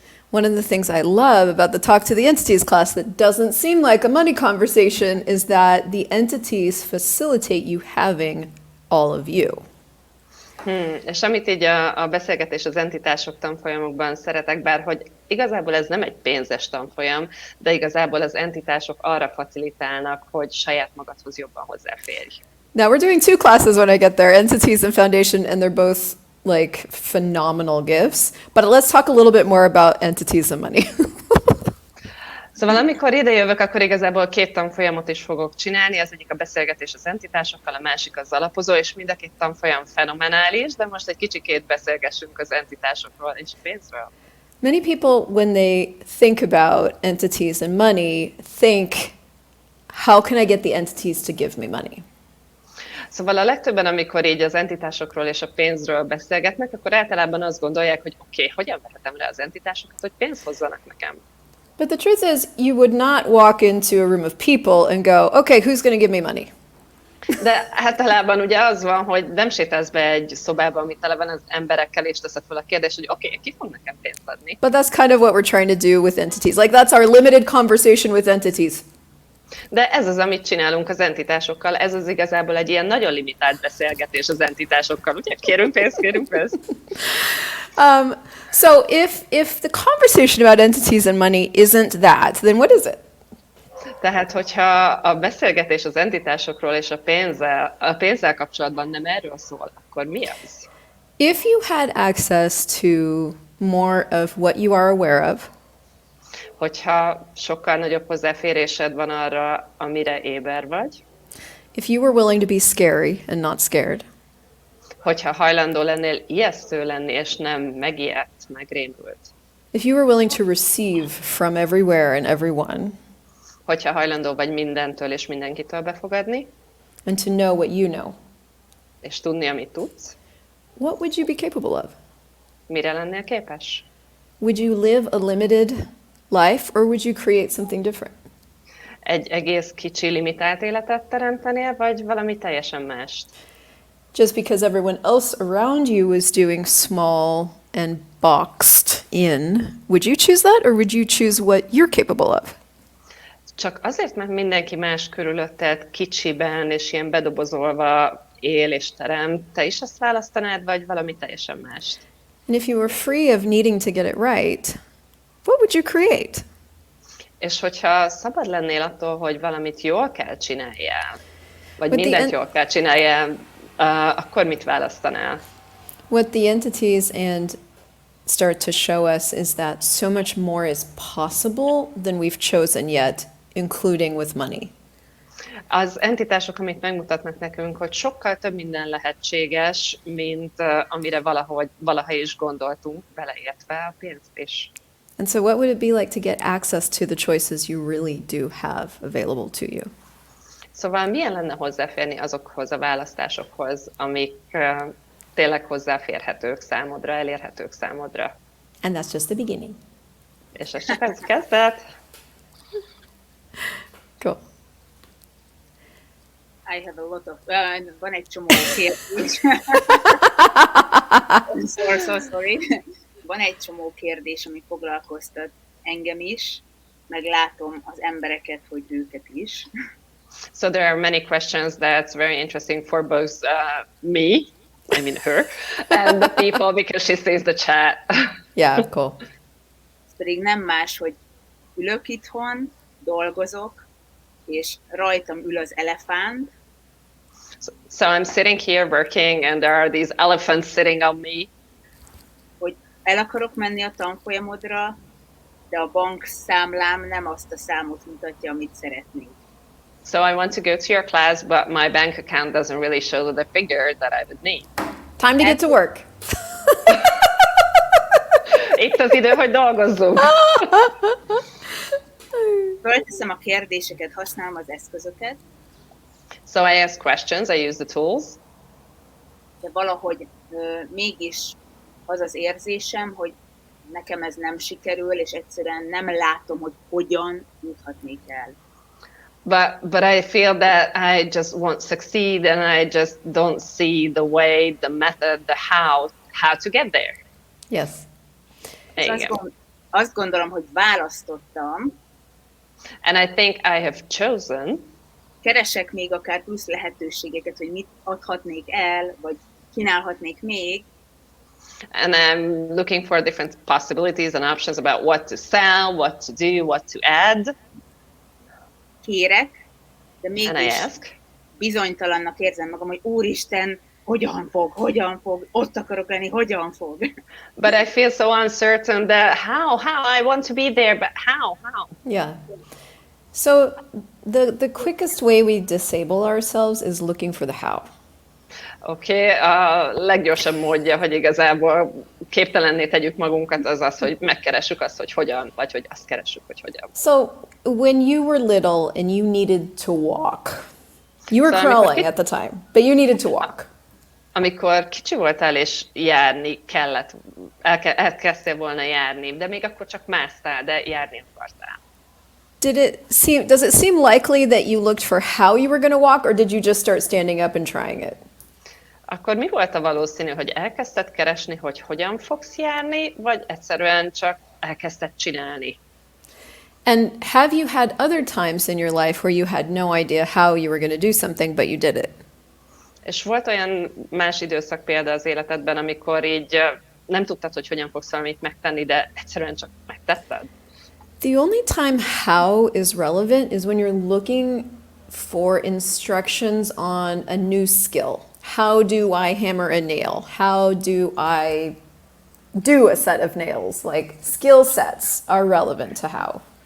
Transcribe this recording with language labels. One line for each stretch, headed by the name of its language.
English: One of the things I love about the Talk to the Entities class that doesn't seem like a money conversation is that the entities facilitate you having all of you.
Hungarian: És amit így a beszélgetés az entitások tanfolyamokban szeretek, bár hogy igazából ez nem egy pénzes tanfolyam, de igazából az entitások arra facilitálnak, hogy saját magadhoz jobban hozzáférj.
English: Now we're doing two classes when I get there, Entities and Foundation, and they're both like phenomenal gifts. But let's talk a little bit more about entities and money.
Hungarian: Szóval amikor idejövök, akkor igazából 2 tanfolyamot is fogok csinálni, az egyik a beszélgetés az entitásokkal, a másik az alapozó, és mind a 2 tanfolyam fenomenális, de most egy kicsikét beszélgessünk az entitásokról és pénzről.
English: Many people, when they think about entities and money, think, how can I get the entities to give me money?
Hungarian: Szóval a legtöbben, amikor így az entitásokról és a pénzről beszélgetnek, akkor általában azt gondolják, hogy oké, hogyan vehetem le az entitásokat, hogy pénzt hozzanak nekem.
English: But the truth is, you would not walk into a room of people and go, okay, who's going to give me money?
Hungarian: De általában ugye az van, hogy nem sétálsz be egy szobába, ami tele van az emberekkel, és teszed fel a kérdést, hogy oké, ki fog nekem pénzt adni?
English: But that's kind of what we're trying to do with entities. Like, that's our limited conversation with entities.
Hungarian: De ez az, amit csinálunk az entitásokkal, ez az igazából egy ilyen nagyon limitált beszélgetés az entitásokkal, ugye? Kérünk pénzt, kérünk pénzt.
English: So if the conversation about entities and money isn't that, then what is it?
Hungarian: Tehát, hogyha a beszélgetés az entitásokról és a pénzzel kapcsolatban nem erről szól, akkor mi az?
English: If you had access to more of what you are aware of,
Hungarian: hogyha sokkal nagyobb hozzáférésed van arra, amire éber vagy,
English: if you were willing to be scary and not scared,
Hungarian: hogyha hajlandó lennél ijesztő lenni, és nem megijedt, megrémült,
English: if you were willing to receive from everywhere and everyone,
Hungarian: hogyha hajlandó vagy mindentől és mindenkitől befogadni,
English: and to know what you know,
Hungarian: és tudni, amit tudsz,
English: what would you be capable of?
Hungarian: mire lennél képes?
English: Would you live a limited life, or would you create something different?
Hungarian: Egy egész kicsi, limitált életet teremtenél, vagy valami teljesen mást?
English: Just because everyone else around you was doing small and boxed in, would you choose that, or would you choose what you're capable of?
Hungarian: Csak azért, mert mindenki más körülötted kicsiben és ilyen bedobozolva él és terem, te is azt választanád, vagy valami teljesen mást?
English: And if you were free of needing to get it right, what would you create?
Hungarian: És hogyha szabad lennél attól, hogy valamit jól kell csináljál, vagy
English: But
Hungarian: mindent jól kell csináljál, akkor mit választanál?
English: What the entities and start to show us is that so much more is possible than we've chosen yet, including with money.
Hungarian: Az entitások, amit megmutatnak nekünk, hogy sokkal több minden lehetséges, mint amire valaha is gondoltunk, beleértve a pénzt is.
English: And so what would it be like to get access to the choices you really do have available to you?
Hungarian: Szóval milyen lenne hozzáférni azokhoz a választásokhoz, amik tényleg hozzáférhetők számodra, elérhetők számodra?
English: And that's just the beginning.
Hungarian: És ez csak az kezdet.
English: Cool. I have a lot of...
Hungarian: van egy csomó kérdés.
English: Sorry.
Hungarian: Van egy csomó kérdés, ami foglalkoztat engem is, meg látom az embereket, hogy őket is.
English: So there are many questions that's very interesting for both me, I mean her, and the people because she sees the chat. Yeah, cool.
Hungarian: Ez pedig nem más, hogy ülök itthon, dolgozok, és rajtam ül az elefánt.
English: So I'm sitting here working and there are these elephants sitting on me.
Hungarian: el akarok menni a tanfolyamodra, de a bankszámlám nem azt a számot mutatja, amit szeretnék.
English: So I want to go to your class, but my bank account doesn't really show the figure that I would need. Time to get to work.
Hungarian: Itt az idő, hogy dolgozzunk. Fölteszem a kérdéseket, használom az eszközöket,
English: So I ask questions, I use the tools,
Hungarian: de valahogy mégis az az érzésem, hogy nekem ez nem sikerül, és egyszerűen nem látom, hogy hogyan juthatnék el.
English: but I feel that I just won't succeed and I just don't see the way, the method, the how to get there. Yes.
Hungarian: És azt gondolom, hogy választottam,
English: And I think I have chosen,
Hungarian: keresek még akár plusz lehetőségeket, hogy mit adhatnék el, vagy kínálhatnék még,
English: and I'm looking for different possibilities and options about what to sell, what to do, what to add,
Hungarian: kérek, de
English: and I
Hungarian: mégis
English: ask.
Hungarian: bizonytalannak érzem magam, hogy úristen, hogyan fog, ott akarok lenni, hogyan fog.
English: But I feel so uncertain that how, I want to be there, but how? Yeah. So the quickest way we disable ourselves is looking for the how.
Hungarian: Oké, a leggyorsabb módja, hogy igazából képtelenné tegyük magunkat, az az, hogy megkeressük azt, hogy hogyan, vagy hogy azt keressük, hogy hogyan.
English: So when you were little and you needed to walk, you were So crawling at the time, but you needed to walk.
Hungarian: Amikor kicsi voltál és járni kellett, elkezdtél volna járni, de még akkor csak másztál, de járni akartál.
English: Does it seem likely that you looked for how you were going to walk, or did you just start standing up and trying it?
Hungarian: Akkor mi volt a valószínű, hogy elkezdted keresni, hogy hogyan fogsz járni, vagy egyszerűen csak elkezdted csinálni?
English: And have you had other times in your life where you had no idea how you were going to do something, but you did it?
Hungarian: És volt olyan más időszak példa az életedben, amikor így nem tudtad, hogy hogyan fogsz valamit megtenni, de egyszerűen csak megtetted?
English: The only time how is relevant is when you're looking for instructions on a new skill. How do I hammer a nail? How do I do a set of nails? Like skill sets are relevant to how.